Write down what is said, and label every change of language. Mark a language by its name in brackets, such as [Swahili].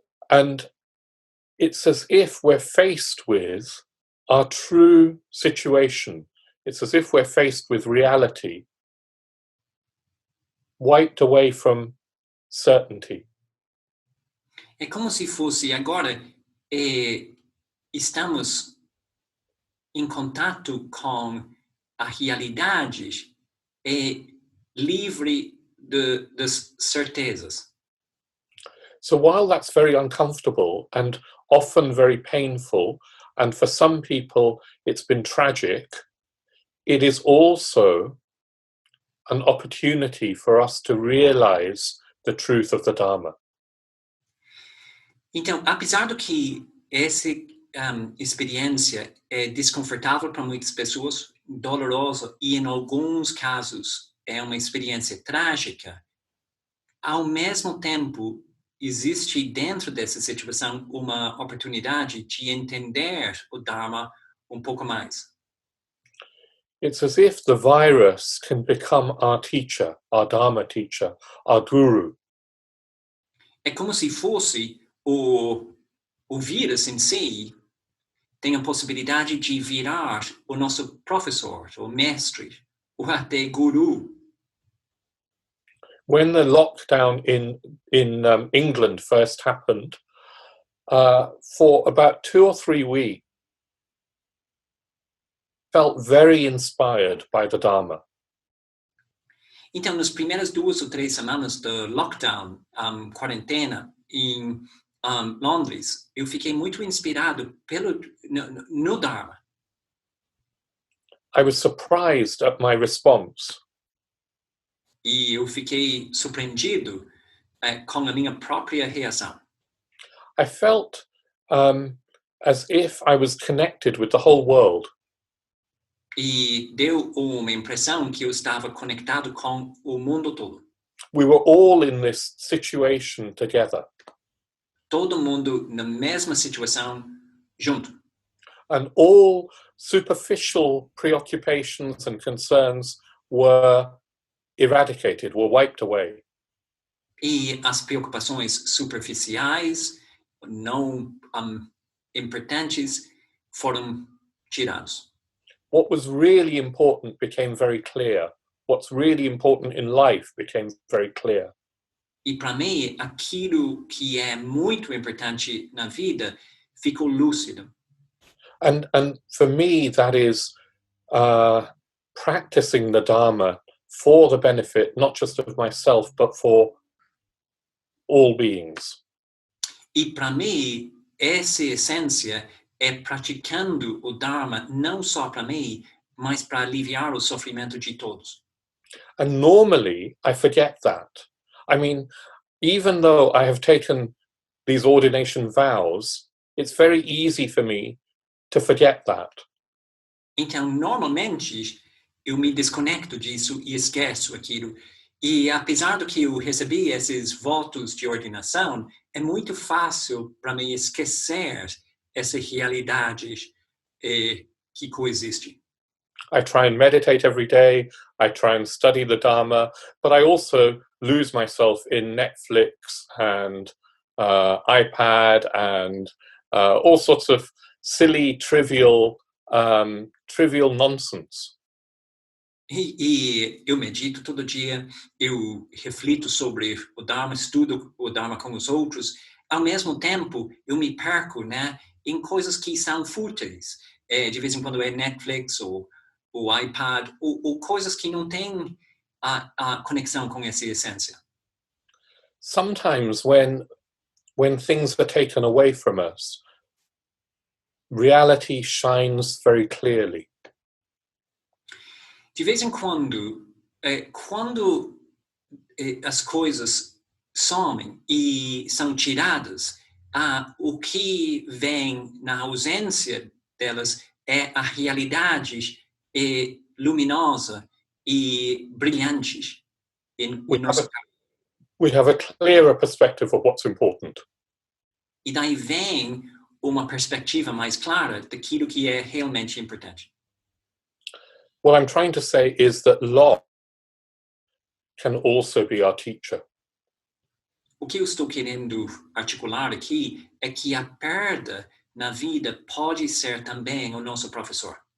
[English] And it's as if we're faced with our true situation. It's as if we're faced with reality, wiped away from certainty. [Portuguese] É como se fosse agora estamos em contato com a realidade livre das certezas. [English] So while that's very uncomfortable and often very painful, and for some people it's been tragic, it is also an opportunity for us to realize the truth of the Dharma. [Portuguese] Então, apesar do que essa experiência é desconfortável para muitas pessoas, dolorosa e, em alguns casos, é uma experiência trágica, ao mesmo tempo, existe dentro dessa situação uma oportunidade de entender o Dharma um pouco mais. [English] It's as if the virus can become our teacher, our Dharma teacher, our guru. [Portuguese] É como se fosse o vírus em si tem a possibilidade de virar o nosso professor, o mestre, ou até guru. [English] When the lockdown in England first happened, for about 2 or 3 weeks, I felt very inspired by the Dharma. [Portuguese] Então, nas primeiras 2 ou 3 semanas do lockdown, quarentena, em Londres, eu fiquei muito inspirado no Dharma. [English] I was surprised at my response. [Portuguese] E eu fiquei surpreendido com a minha própria reação. [English] I felt as if I was connected with the whole world. [Portuguese] E deu uma impressão que eu estava conectado com o mundo todo. [English] We were all in this situation together. [Portuguese] Todo mundo na mesma situação, junto. [English] And all superficial preoccupations and concerns were eradicated, were wiped away. [Portuguese] E as preocupações superficiais, não importantes, foram tiradas. [English] What was really important became very clear. What's really important in life became very clear. [Portuguese] E para mim, aquilo que é muito importante na vida ficou lúcido. [English] And for me, that is practicing the Dharma for the benefit, not just of myself, but for all beings. [Portuguese] E para mim, essa essência é praticando o Dharma não só para mim, mas para aliviar o sofrimento de todos. [English] And normally, I forget that. I mean, even though I have taken these ordination vows, it's very easy for me to forget that. [Portuguese] Então, normalmente, eu me desconecto disso e esqueço aquilo. E apesar do que eu recebi esses votos de ordenação, é muito fácil para mim esquecer essa realidade que coexiste. [English] I try and meditate every day. I try and study the Dharma, but I also lose myself in Netflix and iPad and all sorts of silly, trivial nonsense. [Portuguese] E eu medito todo dia, eu reflito sobre o Dharma, estudo o Dharma com os outros. Ao mesmo tempo, eu me perco, né, em coisas que são fúteis. De vez em quando é Netflix ou o iPad, ou coisas que não têm a conexão com essa essência. [English] Sometimes when things are taken away from us, reality shines very clearly. [Portuguese] De vez em quando, quando as coisas somem e são tiradas, o que vem na ausência delas é a realidade luminosa e brilhante em nosso caso. [English] We have a clearer perspective of what's important. [Portuguese] E daí vem uma perspectiva mais clara daquilo que é realmente importante. [English] What I'm trying to say is that loss can also be our teacher. [Portuguese] o que eu estou querendo articular aqui é que a perda na vida pode ser também o nosso professor.